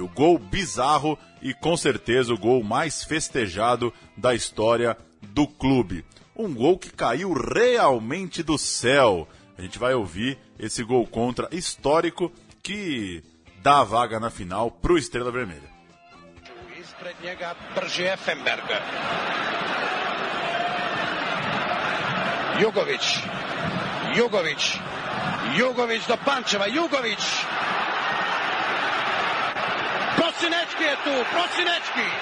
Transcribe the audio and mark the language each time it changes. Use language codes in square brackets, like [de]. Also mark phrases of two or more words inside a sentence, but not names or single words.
[pt] Gol bizarro e com certeza o gol mais festejado da história do clube. Um gol que caiu realmente do céu. A gente vai ouvir esse gol contra histórico que dá a vaga na final para o Estrela Vermelha. [sr] Ispred njega brži Effenberg. Jugović do Pančeva, Jugović. Prosinečki je tu, Prosinečki.